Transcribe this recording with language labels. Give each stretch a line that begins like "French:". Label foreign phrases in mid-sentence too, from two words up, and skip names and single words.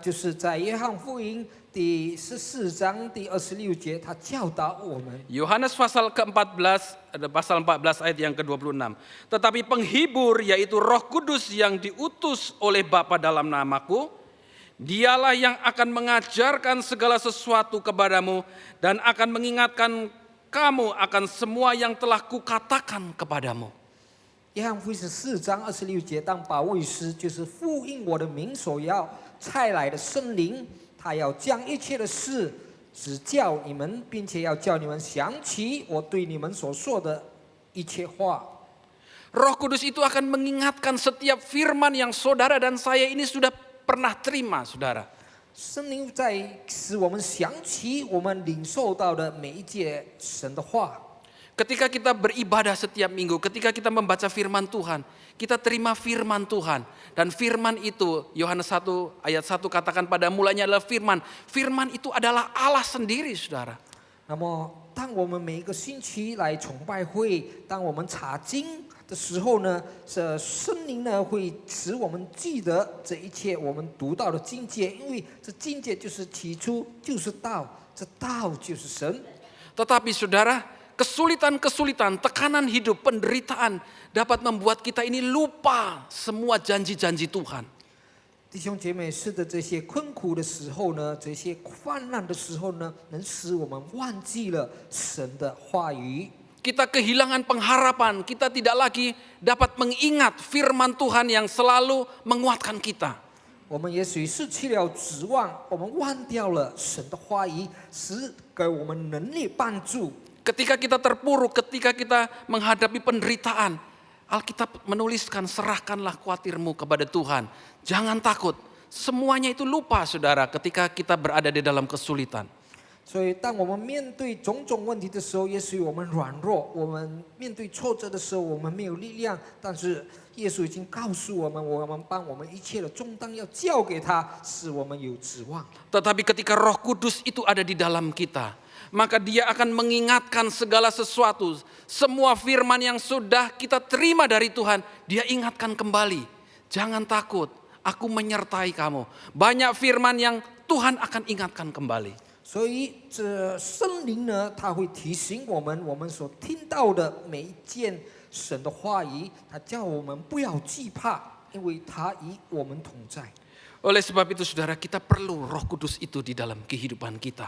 Chinese: 就是在约翰福音第14章第26节，他教导我们。
Indonesian: Yohanes pasal ke-14, ada pasal 14 ayat yang ke-26. Tetapi penghibur yaitu Roh Kudus yang diutus oleh Bapa dalam namaku, dialah yang akan mengajarkan segala sesuatu kepadamu dan akan mengingatkan kamu akan semua yang telah kukatakan kepadamu.
Chinese: 约翰福音14章26节，当保惠师就是复印我的名所要差来的圣灵，他要将一切的事指教你们，并且要叫你们想起我对你们所说的一切话。
Indonesian: Roh Kudus itu akan mengingatkan setiap firman yang saudara dan saya ini sudah pernah terima, saudara.
Chinese: 圣灵在使我们想起我们领受到的每一节神的话。
Indonesian: Ketika kita beribadah setiap minggu, ketika kita membaca firman Tuhan, kita terima firman Tuhan. Dan firman itu, Yohanes 1 ayat 1 katakan pada mulanya adalah firman. Firman itu adalah Allah sendiri, saudara.
Chinese: 那么，当我们每一个星期来崇拜会，当我们查经的时候呢，这圣灵呢会使我们记得这一切我们读到的经节，因为这经节就是起初就是道，这道就是神。
Indonesian: Tetapi saudara, kesulitan-kesulitan, tekanan hidup, penderitaan dapat membuat kita ini lupa semua janji-janji Tuhan.
Chinese: 弟兄姐妹，是的，这些困苦的时候呢，这些患难的时候呢，能使我们忘记了神的话语。
Indonesian: Kita kehilangan pengharapan, kita tidak lagi dapat mengingat firman Tuhan yang selalu menguatkan kita.
Chinese: 我们也许失去了指望，我们忘掉了神的话语，使给我们能力帮助。
Indonesian: Ketika kita terpuruk, ketika kita menghadapi penderitaan, Alkitab menuliskan serahkanlah khawatirmu kepada Tuhan. Jangan takut, semuanya itu lupa saudara ketika kita berada di dalam kesulitan.
Chinese: 所以，当我们面对种种问题的时候，也许我们软弱，我们面对挫折的时候，我们没有力量。但是，耶稣已经告诉我们，我们把我们一切的重担要交给他，使我们有指望。
Indonesian: Tetapi ketika Roh Kudus itu ada di dalam kita, maka dia akan mengingatkan segala sesuatu. Semua firman yang sudah kita terima dari Tuhan, dia ingatkan kembali. Jangan takut, aku menyertai kamu. Banyak firman yang Tuhan akan ingatkan kembali.
Chinese: 所以，这圣灵呢，他会提醒我们，我们所听到的每一件神的话语，他叫我们不要惧怕，因为他与我们同在。
Indonesian: Oleh sebab itu saudara, kita perlu Roh Kudus itu di dalam kehidupan kita.